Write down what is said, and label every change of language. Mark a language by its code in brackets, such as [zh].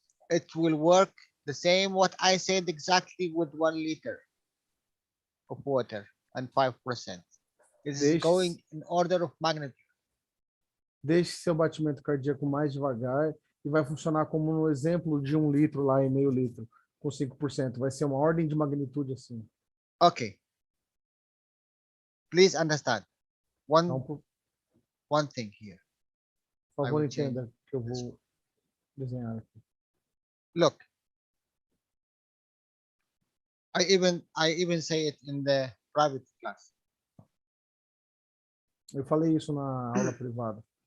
[en] It will work the same what I said exactly with 1 liter of water and 5%. It's going in order of magnitude. [pt] Deixe seu batimento cardíaco mais devagar e vai funcionar como no exemplo de 1 litro lá e meio litro, com 5%. Vai ser uma ordem de magnitude assim. [en] Okay. Please understand. One thing here. [pt] Por favor, entenda que eu vou desenhar aqui. [en] Look. I even say it in the private class. [pt] Eu falei isso na aula privada.